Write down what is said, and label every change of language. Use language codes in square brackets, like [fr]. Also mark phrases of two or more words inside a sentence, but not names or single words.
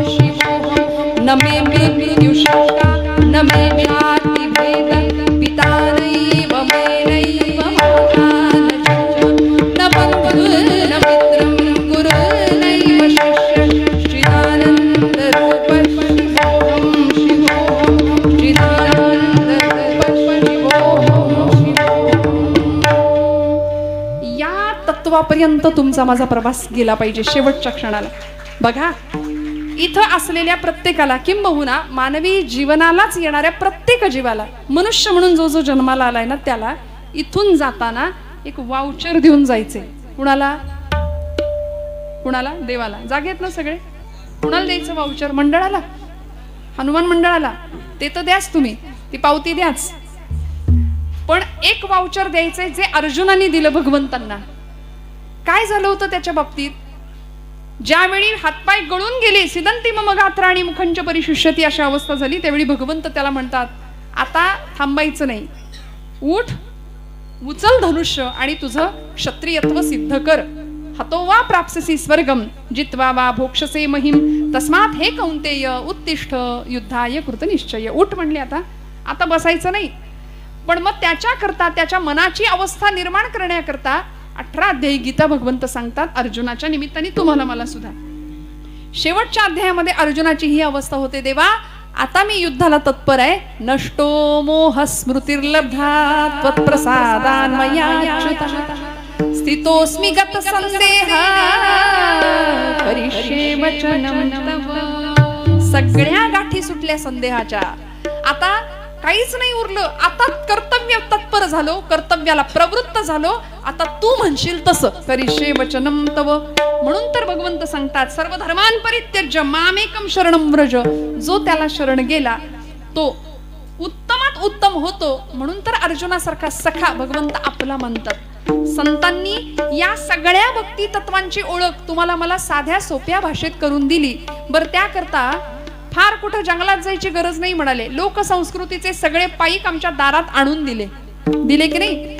[sa] शिवोऽहं न मे मृत्युशंका न मे व्याधि भेद पिता नैव मैनैव माता न च न बन्धुर्न मित्रं गुरुर्नैव शिष्यः चिदानंद रूप शिवोऽहं शिवोऽहं चिदानंद रूप शिवोऽहं शिवोऽहं. [mr] या तत्वापर्यंत तुमचा माझा प्रवास गेला पाहिजे शेवटच्या क्षणाला. बघा, इथं असलेल्या प्रत्येकाला, किंबहुना मानवी जीवनालाच येणाऱ्या प्रत्येक जीवाला, मनुष्य म्हणून जो जो जन्माला आलाय ना, त्याला इथून जाताना एक वाउचर देऊन जायचे. कुणाला? कुणाला? देवाला. जागेत ना सगळे? कुणाला द्यायचं वाउचर? मंडळाला, हनुमान मंडळाला. ते तर द्याच तुम्ही, ती पावती द्याच. पण एक वाउचर द्यायचंय जे अर्जुनाने दिलं भगवंतांना. काय झालं होतं त्याच्या बाबतीत? ज्यावेळी हातपाय गळून गेले, [sa] सिदंती मम गात्राणी मुखंच परिशुष्यती [mr] अशा अवस्था झाली, त्यावेळी भगवंत त्याला म्हणतात, आता थांबायचं नाही, उठ, उचल धनुष्य आणि तुझं क्षत्रियत्व सिद्ध कर. [sa] हतो वा प्राप्स्यसि स्वर्गम जित्वा वा भोक्षसे महिम तस्मात् हे कौंतेय उत्तिष्ठ युद्धाय कृतनिश्चय. [mr] उठ म्हणले, आता बसायचं नाही. पण मग त्याच्याकरता, त्याच्या मनाची अवस्था निर्माण करण्याकरता 18 अध्यायी गीता भगवंत सांगतात, अर्जुनाच्या निमित्ताने तुम्हाला मला सुद्धा. शेवटच्या अध्यायामध्ये अर्जुनाची ही अवस्था होते, देवा आता मी युद्धाला तत्पर आहे. [sa] नष्टो मोह स्मृतिर्लब्धा त्वत्प्रसादान् मया स्थितोस्मि गत संदेह करिष्ये वचनं तव। [mr] सगळ्या गाठी सुटल्या संदेहाच्या, आता काहीच नाही उरलं, आता कर्तव्य तत्पर झालो, कर्तव्याला प्रवृत्त झालो, आता तू म्हणशील तसं [sa] करिष्ये वचनं तव। [mr] म्हणून तर भगवंत सांगतात [sa] सर्व धर्मान् परित्यज्य मामेकं शरणं व्रज। [mr] जो त्याला शरण गेला तो उत्तमात उत्तम होतो, म्हणून तर अर्जुनासारखा सखा भगवंत आपला म्हणतात। संतांनी या सगळ्या भक्ती तत्वांची ओळख तुम्हाला मला साध्या सोप्या भाषेत करून दिली। बर त्याकरता फार कुठं जंगलात जायची गरज नाही म्हणाले, लोकसंस्कृतीचे सगळे पाईक आमच्या दारात आणून दिले की नाही।